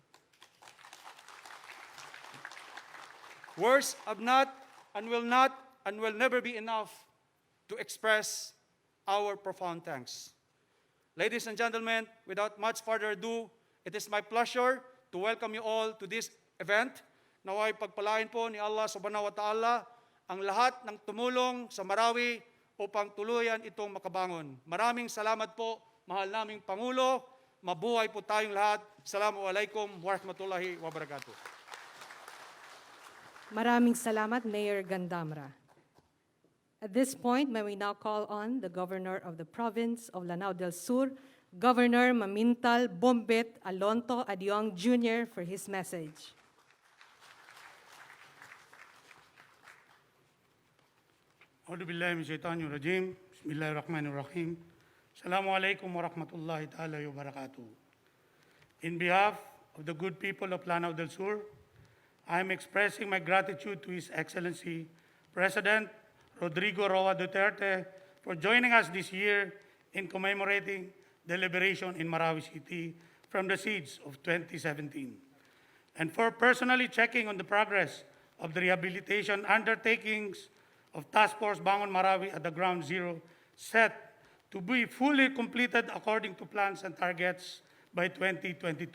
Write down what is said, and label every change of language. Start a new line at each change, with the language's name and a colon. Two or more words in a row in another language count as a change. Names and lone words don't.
English: Words have not and will never be enough to express our profound thanks. Ladies and gentlemen, without much further ado, it is my pleasure to welcome you all to this event.
Filipino: Naway pagpalain po ni Allah
Arabic: سبحانه وتعالى
Filipino: ang lahat ng tumulong sa Marawi upang tuluyan itong makabangon. Maraming salamat po, mahal naming Pangulo. Mabuhay po tayong lahat.
Arabic: السلام عليكم ورحمة الله وبركاته.
Filipino: Maraming salamat, Mayor Gandamra.
English: At this point, may we now call on the Governor of the Province of Lanao del Sur, Governor Mamintal Bombet Alonto Adiong Jr. for his message.
Arabic: أعوذ بالله من الشيطان الرجيم بسم الله الرحمن الرحيم السلام عليكم ورحمة الله تعالى وبركاته.
English: In behalf of the good people of Lanao del Sur, I am expressing my gratitude to His Excellency President Rodrigo R Duterte for joining us this year in commemorating the liberation in Marawi City from the siege of 2017, and for personally checking on the progress of the rehabilitation undertakings of Task Force Banggon-Marawi at the Ground Zero, set to be fully completed according to plans and targets by 2022.